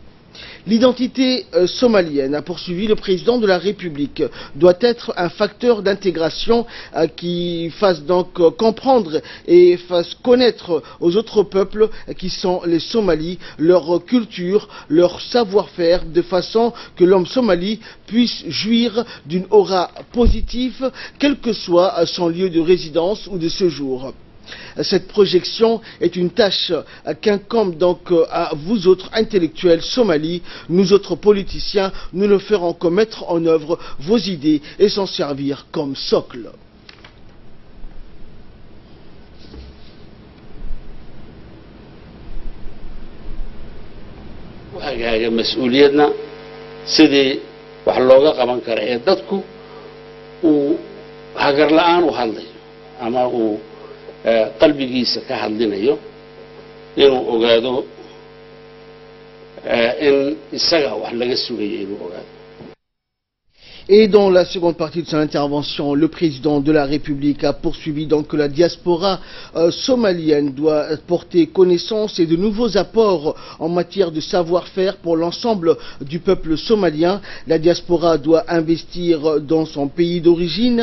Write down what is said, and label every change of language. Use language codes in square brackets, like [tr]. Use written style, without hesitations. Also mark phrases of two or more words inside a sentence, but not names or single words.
[fr] L'identité somalienne, a poursuivi le président de la République, doit être un facteur d'intégration qui fasse donc comprendre et fasse connaître aux autres peuples qui sont les Somalis, leur culture, leur savoir-faire, de façon que l'homme somali puisse jouir d'une aura positive, quel que soit son lieu de résidence ou de séjour. Cette projection est une tâche qu'incombe donc à vous autres intellectuels somalis. Nous autres politiciens, nous ne ferons que mettre en œuvre vos idées et s'en servir comme socle. [so] sidii wax looga qaban kara ee dadku uu hagar la'aan u hadlayo ama uu qalbigiisa ka hadlinayo inuu ogaado in isaga wax laga sugayo inuu ogaado. [fr] Et dans la seconde partie de son intervention, le président de la République a poursuivi donc que la diaspora somalienne doit porter connaissance et de nouveaux apports en matière de savoir-faire pour l'ensemble du peuple somalien. La diaspora doit investir dans son pays d'origine.